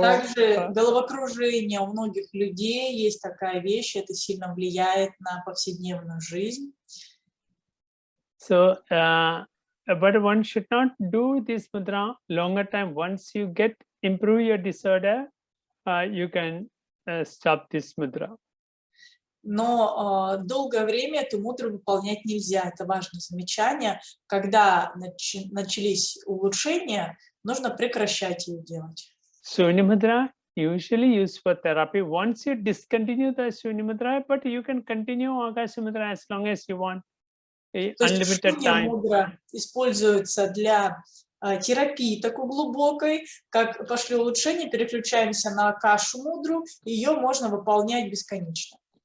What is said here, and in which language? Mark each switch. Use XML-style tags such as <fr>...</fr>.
<ru>также головокружение у многих людей есть такая вещь, это сильно влияет на повседневную жизнь.</ru> <en>So, but one should not do this mudra longer time. Once you improve your disorder, you can stop this mudra.</en> <ru>Но долгое время эту мудру выполнять нельзя. Это важное замечание. Когда начались улучшения, нужно прекращать ее делать.</ru> <en>Shunьya Mudra usually used for therapy. Once you discontinue the Shunьya Mudra, but you can continue Akasha Mudra as long as you want. Unlimited time.</en> <ru>Мудра используется для терапии такой глубокой, как пошли улучшения, переключаемся на Акашу Мудру, ее можно выполнять бесконечно.</ru>